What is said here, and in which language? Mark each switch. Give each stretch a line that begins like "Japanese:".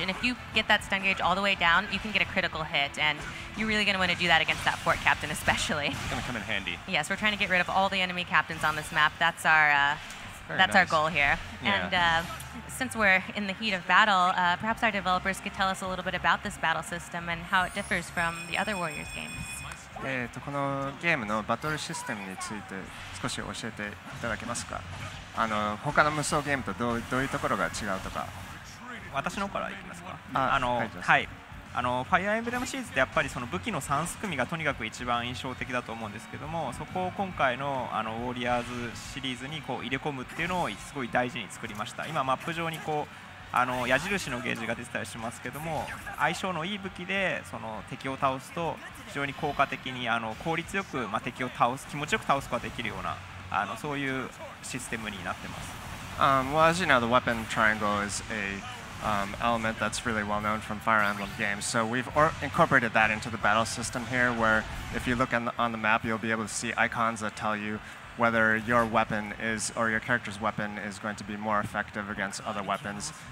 English: And if you get that stun gauge all the way down, you can get a critical hit. And you're really going to want to do that against that fort captain especially. It's going to come in handy. Yes, we're trying to get rid of all the enemy captains on this map. That's our our goal here. Yeah. And since we're in the heat of battle, perhaps our developers could tell us a little bit about this battle system and how it differs from the other Warriors games.
Japanese: このゲームのバトルシステムについて少し教えていただけますか。他の無双ゲームとどういうところが違うとか。私の方からいきますか。はい。ファイアーエンブレムシリーズってやっぱりその武器の3すくみがとにかく一番印象的だと思うんですけども、そこを今回のウォリアーズシリーズにこう入れ込むっていうのをすごい大事に作りました。今マップ上にこう矢印のゲージが出てたりしますけども、相性のいい武器でその敵を倒すと非常に効果的に効率よく、敵を気持ちよく倒すことができるようなそういうシステムになってます。
English: Well, as you know, the weapon triangle is a element that's really well known from Fire Emblem games. So we've incorporated that into the battle system here, where if you look on the map, you'll be able to see icons that tell you whether your weapon is, or your character's weapon is going to be more effective against other weapons.